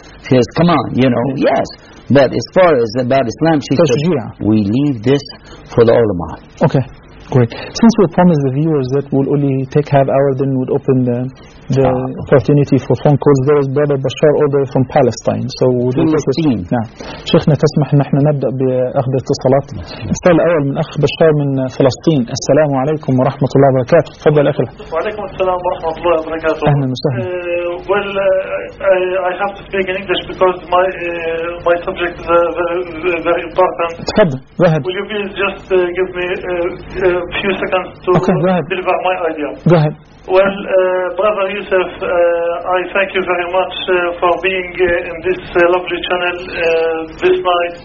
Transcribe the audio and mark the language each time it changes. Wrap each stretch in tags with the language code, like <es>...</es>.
<en>She says, come on, you know, yes. But as far as about Islam, she says, we leave this for the ulama. Okay, great. Since we promised the viewers that we'll only take half hour, then we'll open the opportunity for phone calls. There is Brother Bashar over from Palestine. So we'll do this.</en> <ar>شيخنا تسمح ان احنا نبدا باخذ اتصالات. السؤال الاول من اخ بشار من فلسطين. السلام عليكم ورحمه الله وبركاته. تفضل اخي. وعليكم السلام ورحمه الله وبركاته. اهلا وسهلا.</ar> <en>Well, I have to speak in English because my subject is very important.</en> <ar>تفضل.</ar> <en>Go ahead. Will you please just give me a few seconds to deliver my idea? Go ahead. Well, Brother Yusuf, I thank you very much for being in this lovely channel this night.</en>